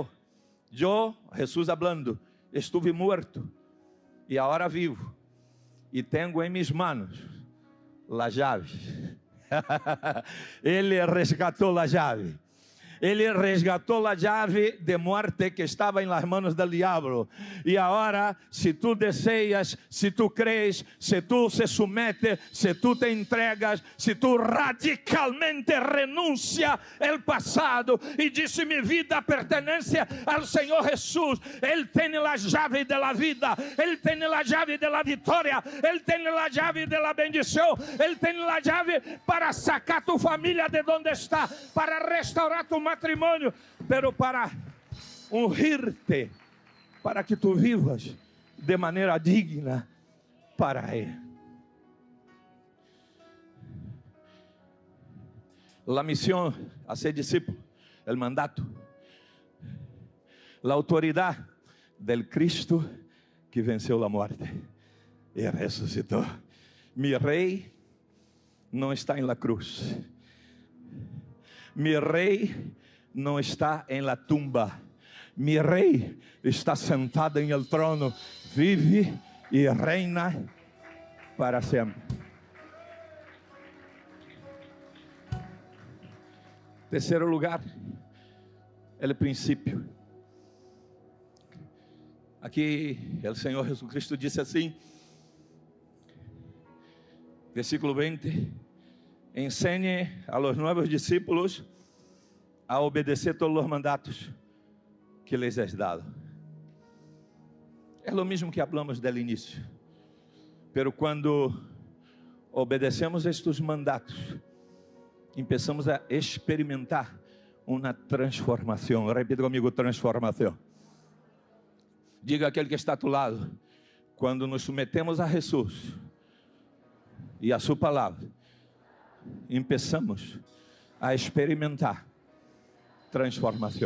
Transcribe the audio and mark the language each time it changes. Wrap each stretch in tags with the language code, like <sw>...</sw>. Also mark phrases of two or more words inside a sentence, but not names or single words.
<pt>Jesus falando, estuve morto e agora vivo, e tenho em minhas manos as chaves. Ele resgatou a chave. Ele resgatou a chave de morte que estava em</pt> <es>las manos del diabo.</es> <pt>E agora, se tu deseias, se tu crees, se tu se sometes, se tu te entregas, se tu radicalmente renuncia el passado e diz: minha vida pertence ao Senhor Jesus. Ele tem a chave da vida, Ele tem a chave da vitória, Ele tem a chave da bendição, Ele tem a chave para</pt> <es>sacar tu</es> <pt>família de onde está, para restaurar tu matrimônio, pero para ungir-te, para que tu vivas de maneira digna para Ele.</pt> <es>La misión a ser discípulo, el mandato, la autoridad del Cristo</es> <pt>que venceu a morte e ressuscitou. Mi rei não está em la cruz. Mi rei não está em la tumba. Mi rei está sentado em el trono, vive e reina para sempre. Terceiro lugar, el princípio. Aqui o Senhor Jesus Cristo disse assim,</pt> <es>versículo 20: enseñe a los nuevos discípulos a obedecer</es> <pt>todos os mandatos</pt> <es>que les es dado.</es> <pt>É o mesmo que</pt> <es>hablamos del</es> <pt>início, pero quando obedecemos estes mandatos, começamos a experimentar uma transformação. Repita comigo: transformação. Diga aquele que está</pt> <es>a tu lado:</es> <pt>quando nos submetemos a Jesus e a sua palavra, começamos a experimentar transformação.</pt>